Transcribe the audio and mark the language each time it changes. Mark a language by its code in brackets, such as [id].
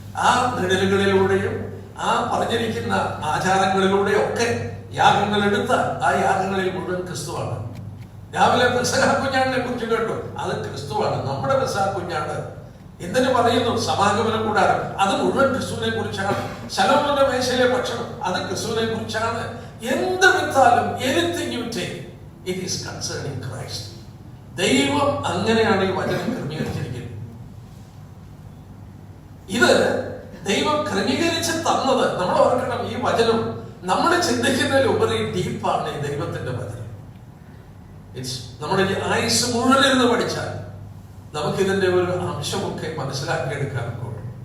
[ml] ആ നിഴലുകളിലൂടെയും ആ പറഞ്ഞിരിക്കുന്ന ആചാരങ്ങളിലൂടെയും ഒക്കെ യാഗങ്ങൾ എടുത്ത ആ യാഗങ്ങളിൽ മുഴുവൻ ക്രിസ്തുവാണ്. രാവിലെ പെസഹ കുഞ്ഞാടിനെ കുറിച്ച് കേട്ടു, അത് ക്രിസ്തുവാണ്. നമ്മുടെ പെസഹ കുഞ്ഞാട് എന്തിനു പറയുന്നു, സമാഗമന കൂടാരം, അത് മുഴുവൻ ക്രിസ്തുവിനെ കുറിച്ചാണ്. ശലോമോന്റെ മേശയിലെ ഭക്ഷണം, അത് ക്രിസ്തുവിനെ കുറിച്ചാണ്. എന്ത് വിത്താലും [en] anything you take, it is concerning Christ. [ml] ദൈവം അങ്ങനെയാണ് ഈ വചനം ക്രമീകരിച്ചിരിക്കുന്നത്. ഇത് ദൈവം ക്രമീകരിച്ച് തന്നത് നമ്മൾ ഓർക്കണം. ഈ വചനം നമ്മുടെ ചിന്തിക്കുന്നതിലുപരി ഡീപ്പാണ് ഈ ദൈവത്തിന്റെ വചനം. നമ്മുടെ ആയുസ് മുഴുവനിരുന്ന് പഠിച്ചാൽ നമുക്കിതിന്റെ ഒരു അംശമൊക്കെ മനസ്സിലാക്കിയെടുക്കാൻ പോകും.